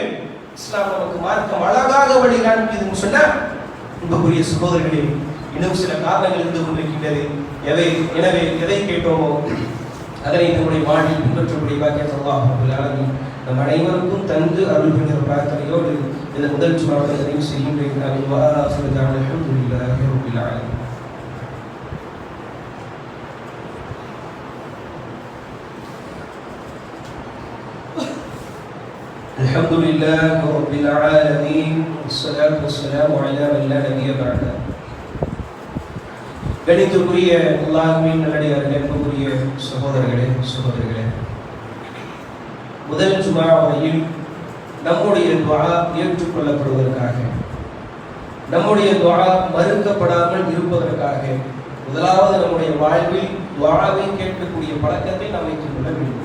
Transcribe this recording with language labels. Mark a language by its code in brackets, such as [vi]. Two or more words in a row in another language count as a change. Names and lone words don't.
[ta] இஸ்லாம் நமக்கு மார்க்கம் அழகாக வழி காண்பிக்குதுன்னு சொன்னா, அன்புக்குரிய சகோதரர்களே, இன்னும் சில காரணங்கள் இருந்து கொண்டிருக்கின்றது. எனவே எதை கேட்டோமோ அதனை நம்முடைய வாழ்வில் பின்பற்றக்கூடிய பாக்கியத்தை [ar] الله رب العالمين [ta] நம் அனைவருக்கும் தந்து அருள் புரிகிற பிரார்த்தனையோடு இந்த முதல் ஜும்ஆவை நிறைவு செய்கின்றேன். [ar] الحمد لله رب العالمين. الحمد لله رب العالمين والصلاة والسلام على من لا نبي بعده. [ta] கணித்துக்குரிய அல்லாஹ்வின் நல்லடியார்களே, அன்புக்குரிய சகோதரர்களே, முதல் ஜும்ஆவில் நம்முடைய துஆ ஏற்றுக்கொள்ளப்படுவதற்காக, நம்முடைய துஆ மறுக்கப்படாமல் இருப்பதற்காக முதலாவது நம்முடைய வாழ்வில் துஆவை கேட்கக்கூடிய பழக்கத்தை நாம் வைத்துக் கொள்ள வேண்டும்.